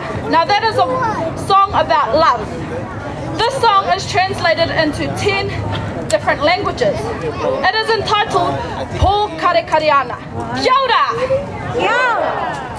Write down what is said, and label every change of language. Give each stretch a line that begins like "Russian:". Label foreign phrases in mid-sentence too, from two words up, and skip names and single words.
English: Now that is a song about love. This song is translated into 10 different languages. It is entitled Po Kare Kare Ana.
Māori: Kia ora! Kia ora!